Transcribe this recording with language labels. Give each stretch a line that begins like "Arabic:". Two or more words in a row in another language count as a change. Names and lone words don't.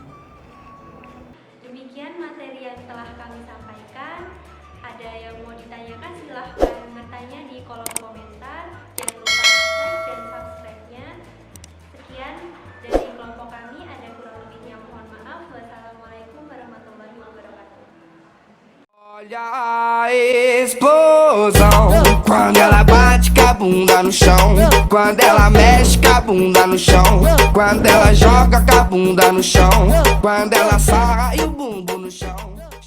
Indonesian: Demikian materi yang telah kami sampaikan. Ada yang mau ditanyakan, silahkan bertanya di kolom komentar. Jangan lupa like dan subscribe-nya. Sekian dari kelompok kami, ada kurang lebihnya mohon maaf.
Arabic: والسلام عليكم ورحمة الله وبركاته.
Portuguese: Olha a explosão, quando ela bate com a bunda no chão, quando ela mexe com a bunda no chão, quando ela joga com a bunda no chão, quando ela sarra e o bumbum no chão.